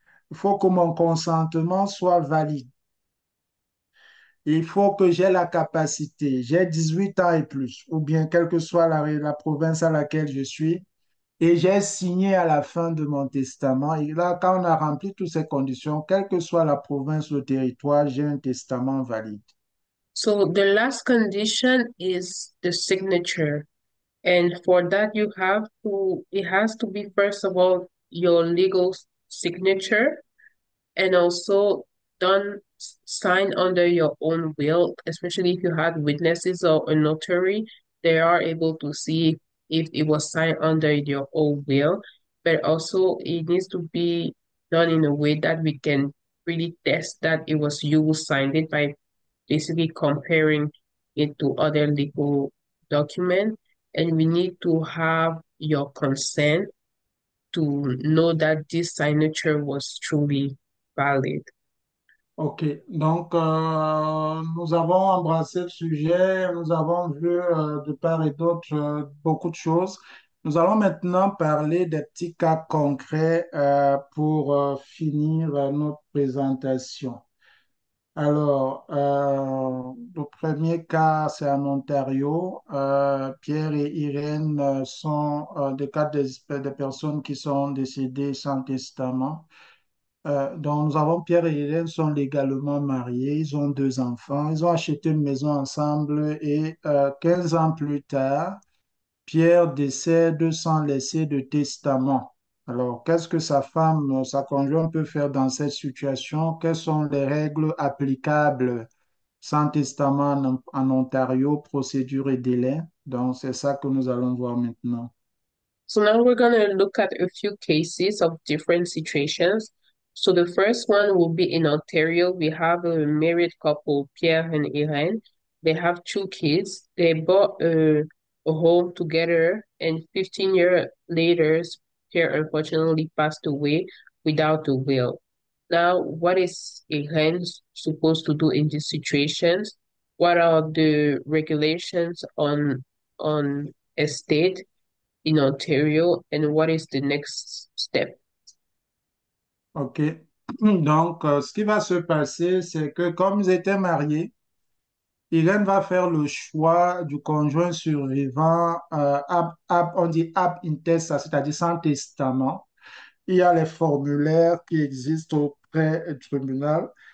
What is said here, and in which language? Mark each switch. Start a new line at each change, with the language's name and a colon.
French: Il faut que mon consentement soit valide. Il faut que j'ai la capacité, j'ai 18 ans et plus, ou bien quelle que soit la province à laquelle je suis, et j'ai signé à la fin de mon testament. Et là, quand on a rempli toutes ces conditions, quelle que soit la province, le territoire, j'ai un testament valide.
English: So the last condition is the signature. And for that, it has to be, first of all, your legal signature and also done, signed under your own will, especially if you had witnesses or a notary, they are able to see if it was signed under your own will. But also, it needs to be done in a way that we can really test that it was you who signed it by basically comparing it to other legal documents. And we need to have your consent to know that this signature was truly valid. OK.
French: Donc, nous avons embrassé le sujet, nous avons vu de part et d'autre beaucoup de choses. Nous allons maintenant parler des petits cas concrets pour finir notre présentation. Alors, le premier cas, c'est en Ontario. Pierre et Irène sont des cas des personnes qui sont décédées sans testament. Donc, nous avons Pierre et Hélène sont légalement mariés, ils ont deux enfants, ils ont acheté une maison ensemble et 15 ans plus tard, Pierre décède sans laisser de testament. Alors, qu'est-ce que sa femme, sa conjointe peut faire dans cette situation? Quelles sont les règles applicables sans testament en Ontario, procédure et délai? Donc, c'est ça que nous allons voir maintenant.
English: So now we're going to look at a few cases of different situations. So the first one will be in Ontario. We have a married couple, Pierre and Irene. They have two kids. They bought a home together, and 15 years later, Pierre unfortunately passed away without a will. Now, what is Irene supposed to do in these situations? What are the regulations on estate in Ontario, and what is the next step? OK.
French: Donc, ce qui va se passer, c'est que comme ils étaient mariés, Irène va faire le choix du conjoint survivant, on dit ab intesta, c'est-à-dire sans testament. Il y a les formulaires qui existent auprès du tribunal.